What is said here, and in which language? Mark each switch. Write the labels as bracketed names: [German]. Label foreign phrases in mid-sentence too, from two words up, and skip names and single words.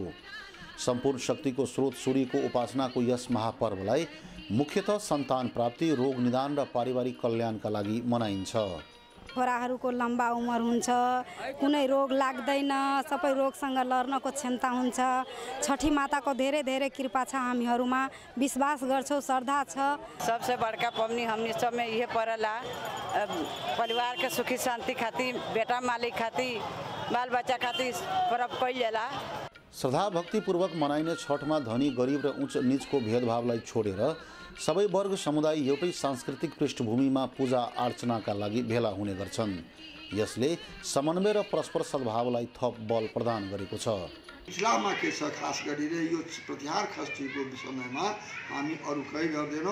[Nepali] सम्पूर्ण शक्तिको स्रोत सूर्यको उपासनाको यस महापर्वलाई मुख्यतः सन्तान प्राप्ति, रोग निदान र पारिवारिक कल्याणका लागि मनाइन्छ। छोराहरूको लम्बा उमेर हुन्छ, कुनै रोग लाग्दैन, सबै रोगसँग लड्नको क्षमता हुन्छ। छठी माताको धेरै धेरै कृपा छ, हामीहरूमा विश्वास गर्छौँ, श्रद्धा छ। [Bhojpuri] सबसे बड़का पबनी हमनी सब में यह पड़ला, परिवार के सुखी शांति खातिर, बेटा मालिक खातिर, बाल बच्चा खातिर पर्व कइल जाला। [Nepali] श्रद्धा भक्तिपूर्वक मनाइने छठमा धनी गरिब र उच्च नीचको भेदभावलाई छोडेर सबै वर्ग समुदाय एउटै सांस्कृतिक पृष्ठभूमिमा पूजा अर्चनाका लागि भेला हुने गर्छन्। यसले समन्वय र परस्पर सद्भावलाई थप बल प्रदान गरेको छ। इस्लाममा के छ, खास गरेर यो प्रतिहार खष्टीको समयमा हामी अरू कहीँ गर्दैनौँ।